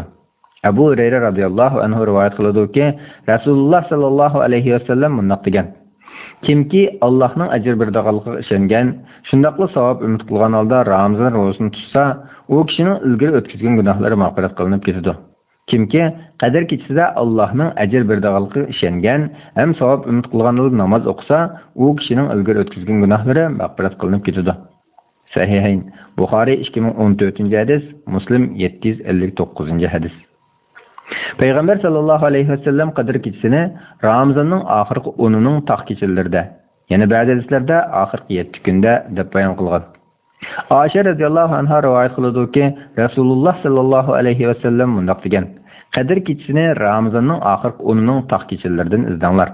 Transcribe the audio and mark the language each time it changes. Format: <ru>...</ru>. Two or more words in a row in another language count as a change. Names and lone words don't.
<uz>Abu Hurayra</uz> <ar>رضي الله عنه</ar> <uz>rivoyat qiladi-ki, Rasululloh</uz> <ar>صلى الله عليه وسلم</ar> <uz>mundoq degan: Kimki Allohning ajr beradiganligiga ishongan, shundaqla savob umid qilgan holda Ramazon ro'zasini tutsa, u kishining ilgari o'tkazgan gunohlari mag'firat qilinib ketadi. Kimki Qadr kechasida Allohning ajr beradiganligiga ishongan, ham savob umid qilgan holda namoz o'qisa, u kishining ilgari o'tkazgan gunohlari mag'firat qilinib ketadi. Sahihayn Buxoriy 2014-hadis, Muslim 759-hadis. Peygamber</uz> <ar>صلى الله عليه وسلم</ar> <uz>Qadr kechasini Ramazonning oxirgi 10'ning taq kechalarida, yana ba'zi hadislarda oxirgi 7 kunda deb bayon qilgan. Aisha</uz> <ar>رضي الله عنها</ar> <uz>rivoyat qiladi-ki, Rasululloh</uz> <ar>صلى الله عليه وسلم</ar> <uz>mundaq degan: Qadr kechasini Ramazonning oxirgi 10'ning taq kechalaridan izdanglar.</uz>